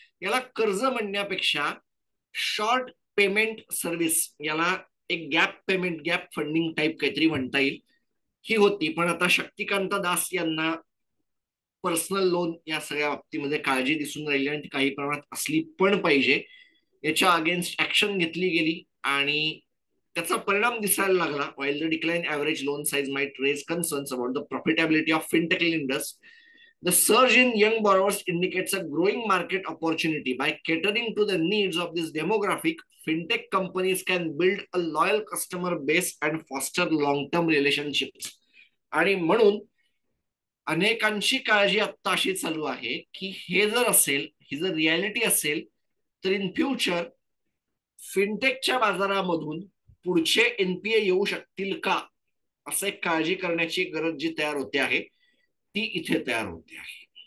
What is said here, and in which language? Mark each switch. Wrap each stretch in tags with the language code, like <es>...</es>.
<mr>याला कर्ज म्हणण्यापेक्षा शॉर्ट पेमेंट सर्व्हिस, याला एक gap payment, gap funding type काहीतरी म्हणता येईल, ही होती. पण आता शक्तिकांत दास यांना पर्सनल लोन या सगळ्या बाबतीमध्ये काळजी दिसून राहिली आणि ती काही प्रमाणात असली पण पाहिजे. याच्या अगेन्स्ट ऍक्शन घेतली गेली आणि त्याचा परिणाम दिसायला लागला.</mr> <en>while the decline average loan size might raise concerns about the profitability of fintech lenders, the surge in young borrowers indicates a growing market opportunity. By catering to the needs of this demographic, fintech companies can build a loyal customer base and foster long-term relationships.</en> <mr>आणि म्हणून अनेकांची काळजी आता अशी चालू आहे की हे जर असेल, ही जर रियालिटी असेल, तर इन फ्युचर फिनटेकच्या बाजारामधून पुढचे एनपीए येऊ शकतील का, असं एक काळजी करण्याची गरज जी तयार होते आहे ती इथे तयार होते आहे.</mr>